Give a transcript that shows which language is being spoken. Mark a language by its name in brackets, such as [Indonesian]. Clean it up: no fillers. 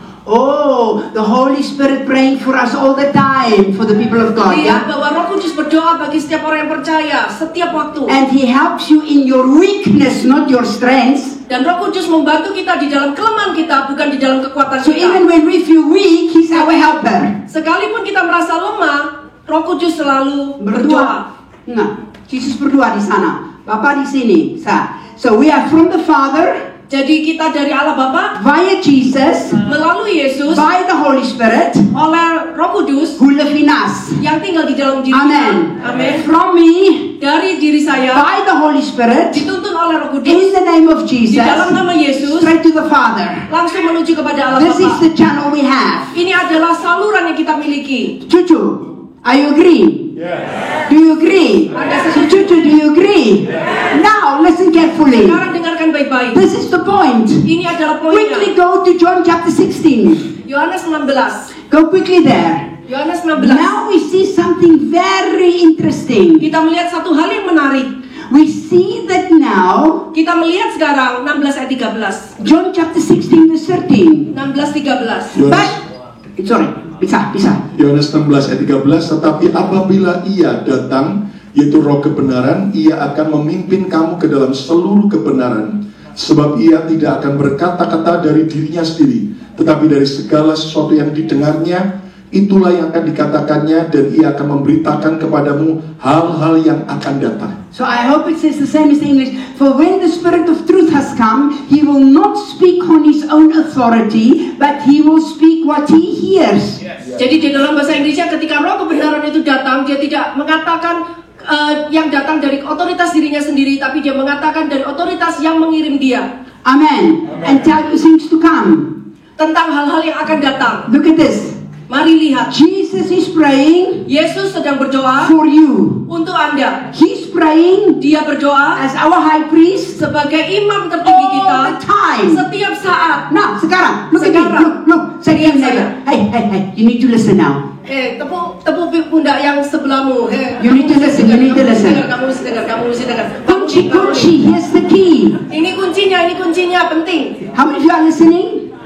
[English] Oh, the Holy Spirit praying for us all the time, for the people of God. [Indonesian] Lihat [English] Yeah? [Indonesian] bahwa Roh Kudus berdoa bagi setiap orang yang percaya setiap waktu. [English] And He helps you in your weakness, not your strength. [Indonesian] Dan Roh Kudus membantu kita di dalam kelemahan kita, bukan di dalam kekuatan [English] So even [Indonesian] kita. [English] when we feel weak, He's our helper. [Indonesian] Sekalipun kita merasa lemah, Roh Kudus selalu berdoa. Nah, Jesus berdoa di sana, Bapak di sini. [English] So we are from the Father, [Indonesian] Jadi kita dari Allah Bapa [English] via Jesus, [Indonesian] melalui Yesus [English] by the Holy Spirit, [Indonesian] oleh Roh Kudus [English] who live in us. [Indonesian] yang tinggal di dalam diri [English] Amen. [Indonesian] kita. Amin. [English] From me, [Indonesian] Dari diri saya [English] by the Holy Spirit, [Indonesian] dituntun oleh Roh [English] in [Indonesian] Kudus [English] the name of [Indonesian] di [English] Jesus, [Indonesian] dalam nama Yesus [English] straight to the Father. [Indonesian] langsung menuju kepada Allah [English] This is [Indonesian] Bapa. [English] the channel we have. [Indonesian] Ini adalah saluran yang kita miliki. [English] Cucu, are you agree? Do you agree? Cucu, do you agree? Now listen carefully. [Indonesian] Sekarang dengarkan baik-baik. [English] This is the point. [Indonesian] Ini adalah [English] Quickly go to John chapter 16. [Indonesian] Yohanes 16. [English] Go quickly there. [Indonesian] Yohanes 16. [English] Now we see something very interesting. [Indonesian] Kita melihat satu hal yang menarik. [English] We see that now, [Indonesian] Kita melihat sekarang 16 ayat 13. [English] John chapter 16 verse 13. 16-13. But, sorry, [Indonesian] bisa. Yohanes 16 ayat 13, tetapi apabila Ia datang, yaitu Roh kebenaran, Ia akan memimpin kamu ke dalam seluruh kebenaran. Sebab ia tidak akan berkata-kata dari dirinya sendiri, tetapi dari segala sesuatu yang didengarnya, itulah yang akan dikatakannya, dan ia akan memberitakan kepadamu hal-hal yang akan datang. [English] So I hope it says the same as the English. For when the Spirit of truth has come, he will not speak on his own authority, but he will speak what he hears. [Indonesian] Jadi di dalam bahasa Inggrisnya, ketika roh kebenaran itu datang, dia tidak mengatakan yang datang dari otoritas dirinya sendiri, tapi dia mengatakan dari otoritas yang mengirim dia. [English] Amen. And tell you things to come. [Indonesian] Tentang hal-hal yang akan datang. [English] Look at this. [Indonesian] Mari lihat. [English] Jesus is praying [Indonesian] Yesus sedang berdoa [English] for you. [Indonesian] untuk Anda. [English] He's praying [Indonesian] Dia berdoa [English] as our high priest [Indonesian] sebagai imam tertinggi kita [English] all the time. [Indonesian] setiap saat. [English] Now, [Indonesian] sekarang, [English] look at me. [Indonesian] Sekarang. [English] Look. Say to your [Indonesian] Lihat [English] neighbor, hey, you need to listen now. [Indonesian] Tepuk pundak yang sebelahmu. [English] You need to listen, you need to listen. [Indonesian] Kamu mesti dengar. Kunci, [English] here's the key. [Indonesian] Ini kuncinya penting. [English] How many of you are listening?